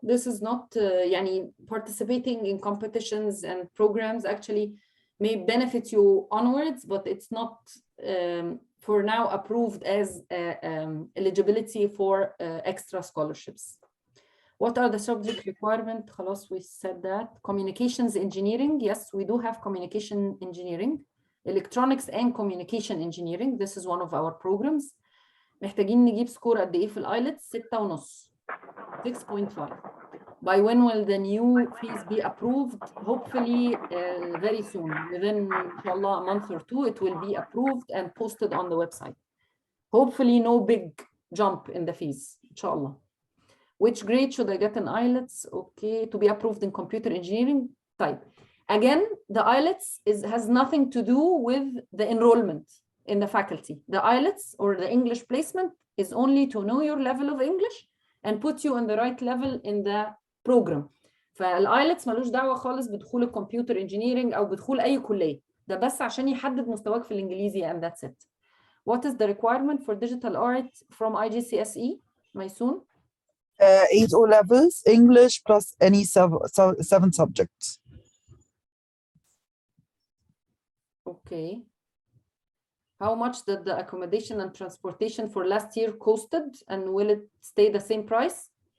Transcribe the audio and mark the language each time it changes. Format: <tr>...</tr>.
<en>This is not يعني participating in competitions and programs actually may benefit you onwards, but it's not for now approved as eligibility for extra scholarships. What are the subject requirements? خلاص, we said that. Communications engineering, yes, we do have communication engineering. Electronics and communication engineering, this is one of our programs.</en> <ar>محتاجين نجيب سكور قد ايه في الايلتس؟ 6.5. 6.5.</ar> <en>By when will the new fees be approved? Hopefully very soon. Within inshallah a month or two, it will be approved and posted on the website. Hopefully no big jump in the fees, inshallah. Which grade should I get in IELTS? Okay, to be approved in computer engineering. Type. Again, the IELTS has nothing to do with the enrollment in the faculty. The IELTS or the English placement is only to know your level of English and put you on the right level in the program.</en> <ar>فالIELTS ملوش دعوة خالص بدخول الكمبيوتر انجينيرنج أو بدخول أي كلية. ده بس عشان يحدد مستواك في الإنجليزي and that's it.</ar> <en>What is the requirement for digital art from IGCSE? Maysoon? 8 O levels, English plus any 7 subjects. Okay. How much did the accommodation and transportation for last year costed, and will it stay the same price?</en>